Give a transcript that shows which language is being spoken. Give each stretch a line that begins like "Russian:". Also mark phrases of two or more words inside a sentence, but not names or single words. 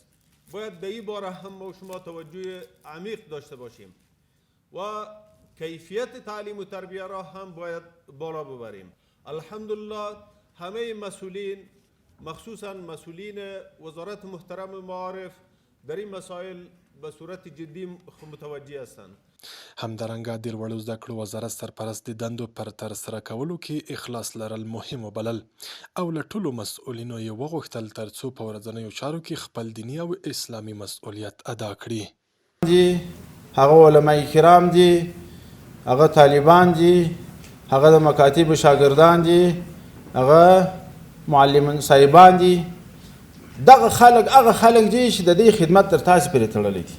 Persian: باید در این باره هم ما شما توجه عمیق داشته باشیم و کیفیت تعلیم و تربیه را هم باید بالا ببریم. الحمدلله همه مسئولین، مخصوصا مسئولین وزارت محترم معارف، در این مسائل به صورت جدی متوجه هستند.
Pashto: همدارنګه د لوړو زده کړو وزارت سرپرست د دندو پر ترسره کولو کې اخلاص لرل مهم وبلل او له ټولو مسؤلینو یې وغوښتل ترڅو په ورځنیو چارو کې خپل دیني او اسلامي مسؤلیت ادا کړي. هغه علماء کرام دي، هغه طالبان دي، هغه د مکاتب شاګردان دي، هغه معلمان صاحبان دي، دغه خلک دي چې د دې خدمت تر تاسو پورې تړلی دي.